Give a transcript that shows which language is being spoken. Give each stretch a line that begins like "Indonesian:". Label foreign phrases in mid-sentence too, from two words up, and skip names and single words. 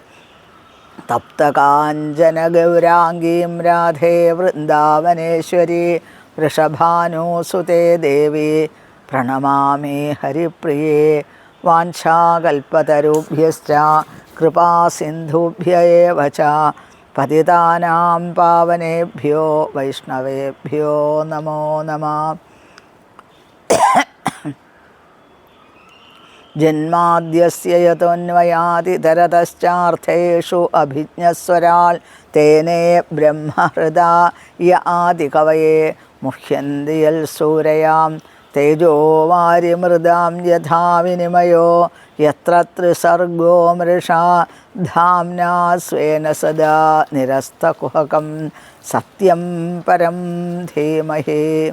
Sanskrit: തപ്തകാഞ്ചനഗൗരാംഗീം രാധേ വൃന്ദാവനേശ്വരി വൃഷഭാനുസുതേ ദേവി പ്രണമാമി ഹരിപ്രിയേ. വാഞ്ചാകൽപതരുഭ്യശ്ച കൃപാസിന്ധുഭ്യ ഏവ ച പതിതാനാം പാവനേഭ്യോ വൈഷ്ണവേഭ്യോ നമോ നമഃ. ജന്മാദ്യസ്യ യതോന്വയാദിതരതശ്ചാർത്ഥേഷു അഭിജ്ഞസ്വരാൽ തേനേ ബ്രഹ്മഹൃദായ ആദികവയേ മുഹ്യന്തി യൽ സൂരയാം തേജോ വാരിമൃദാം യഥാ വിനിമയോ യത്ര ത്രിസർഗോ മൃഷാ ധാംനാ സ്വേന സദാ നിരസ്തകുഹകം സത്യം പരം ധീമഹി.